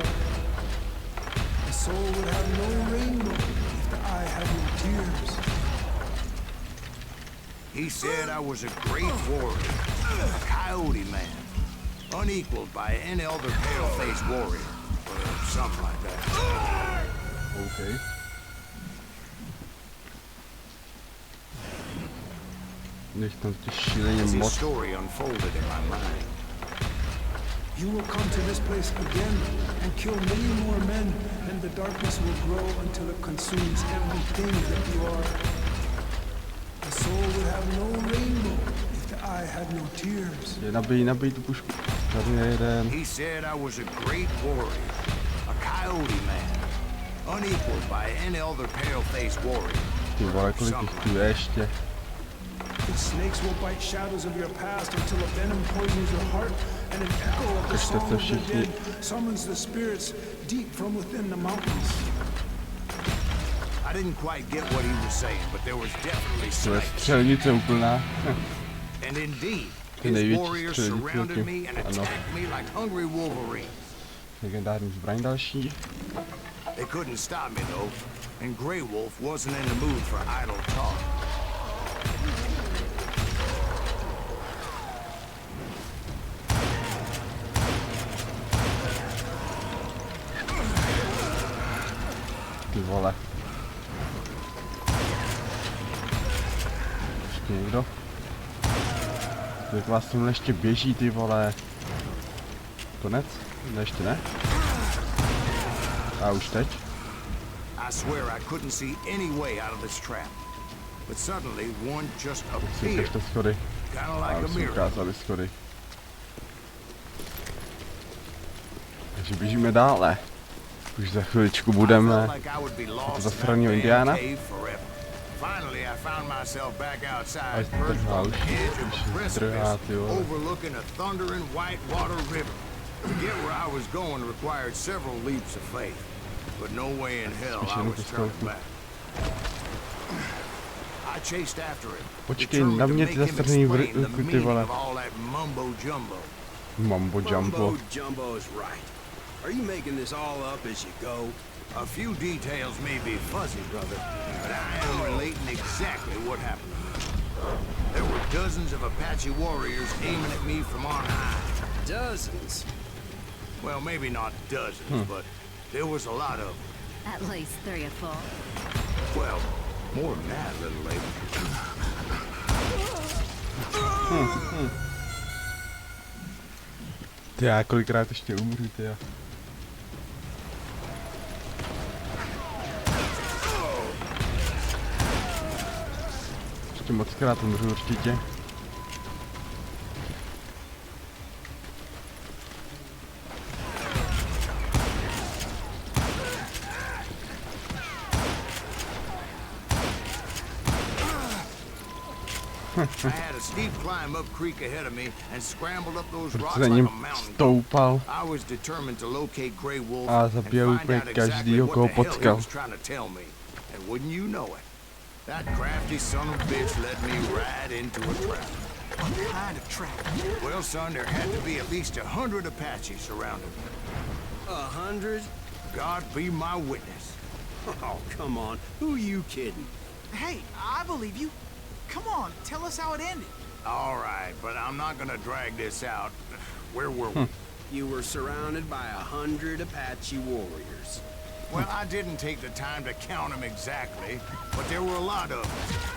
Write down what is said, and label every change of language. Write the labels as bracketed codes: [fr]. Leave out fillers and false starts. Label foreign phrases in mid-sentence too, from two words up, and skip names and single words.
[en] The soul would have no rainbow if the eye had no tears. he said I was a great warrior, a coyote man, unequaled by any other pale-faced warrior, or something like that. [cs] OK. Nech tam ty šíleně [en] As his [cs] moc. [en] story unfolded in my mind, You will come to this place again and kill many more men, and the darkness will grow until it consumes everything that you are. The soul would have no rainbow if the eye had no tears. [cs] Nabij tu pušku. Tady je jeden. [en] he said I was a great warrior, a coyote man, unequaled by any other pale-faced warrior, [cs] Ty vole, [en] or [cs] kolik [en] something [cs] jich tu je ještě. [en] The snakes will bite shadows of your past until a venom poisons your heart, and an echo of the [cs] Kažte [en] song [cs] se [en] of the [cs] všichni. [en] dead summons the spirits deep from within the mountains. I didn't quite get what he was saying, but there was definitely [cs] To je [en] snakes. [cs] střelnice úplná. [en] And indeed, [cs] Ty [en] his [cs] největší [en] warriors [cs] střelnice [en] surrounded [cs] zatím. [en] me and [cs] Ano. [en] attacked me like hungry wolverines. [cs] Legendární zbraň další. [en] They couldn't stop me though, and Grey Wolf wasn't in the mood for idle talk. [cs] Ty vole. Ještě někdo? Jak vás tam ještě běží, ty vole. Konec? Ne, ještě ne? A už teď? [en] I swear I couldn't see any way out of this trap. But suddenly one just [cs] Si [en] appeared. [cs] to schody. [en] Kinda [cs] A [en] like a [cs] už se [en] mirror. [cs] ukázaly schody. Takže běžíme dále. Už za chviličku budeme to zasraného Indiána. [en] Finally, I found myself back outside, [cs] Až to [en] perched [cs] trhá, [en] on the edge of a [cs] už trhá, [en] precipice, [cs] ty vole. [en] overlooking a thundering whitewater river. To get where I was going required several leaps of faith, but no way in hell I was turning back. I chased after him, [cs] Počkej, na [en] determined [cs] mě [en] to [cs] ty [en] make him [cs] zastrný [en] explain the [cs] vrky, ty [en] meaning [cs] vole. [en] of all that mumbo jumbo. Mambo jumbo. Jumbo is right. Are you making this all up as you go? A few details may be fuzzy, brother, but I am relating exactly what happened to me. There were dozens of Apache warriors aiming at me from on high. Dozens. Well, maybe not dozens, but there was a lot of them. At least 3 or 4. Well, more than that, little lady. [cs] Ty já kolikrát ještě umřu, ty já. Ještě mockrát umřu určitě. [en] I had a steep climb up creek ahead of me and scrambled up those [cs] Proč [en] rocks [cs] se za [en] like [cs] ním [en] a mountain goat. [cs] stoupal [en] I was determined to locate Grey Wolf [cs] a [en] and [cs] zabijel [en] find [cs] úplně [en] out exactly [cs] každýho, [en] what [cs] koho [en] the hell he [cs] potkal. [en] was trying to tell me. And wouldn't you know it, that crafty son of a bitch led me right into a trap. What kind of trap? Well, son, there had to be at least 100 Apaches surrounding me. 100? God be my witness. Oh, come on. Who you kidding? Hey, I believe you. Come on, tell us how it ended. All right, but I'm not gonna drag this out. Where were we? You were surrounded by 100 Apache warriors. Well, I didn't take the time to count them exactly, but there were a lot of them.